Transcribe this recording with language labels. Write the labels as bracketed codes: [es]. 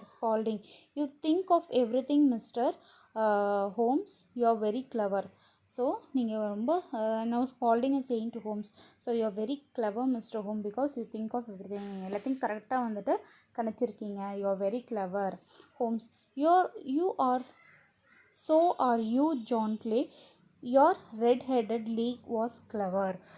[en] Spalding, you think of everything, Mr. Holmes. You are very clever. So [ta] நீங்கள் ரொம்ப [en] now Spalding is saying to Holmes, so you are very clever, Mr. Holmes, because you think of everything. [ta] எல்லாத்தையும் கரெக்டாக வந்துட்டு கணிச்சிருக்கீங்க. [en] You are very clever. Holmes, you are so are you, John Clay. Your red-headed league was clever.